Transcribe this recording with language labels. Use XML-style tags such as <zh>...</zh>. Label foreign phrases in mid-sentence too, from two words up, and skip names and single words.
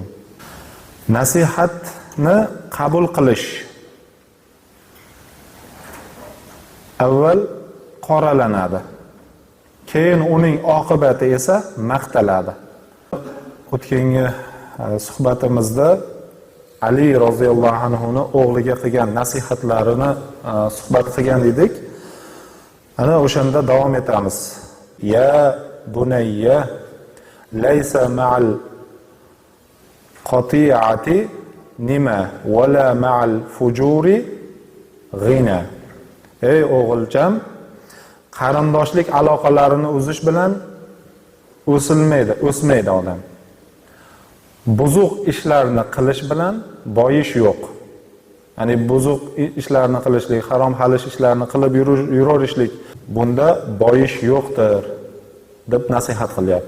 <uz>Nasihatni qabul qilish avval qoralanadi, keyin uning oqibati esa maqtaladi. O'tgangi suhbatimizda Ali roziyallohu anhuni o'g'liga qilgan nasihatlarini suhbat qilgan edik. Ana o'shanda davom etamiz.</uz> <ar>يا بني ليس مع القطيعة نماء ولا مع الفجور غنى.</ar> <uz>Ey o'g'ilcham, qarindoshlik aloqalarini uzish bilan o'smaydi odam. Buzuq ishlarni qilish bilan boyish yo'q. Ya'ni buzuq ishlarni qilishlik, harom halish ishlarni qilib yuraverishlik, bunda boyish yo'qdir deb nasihat qilyapti.</uz>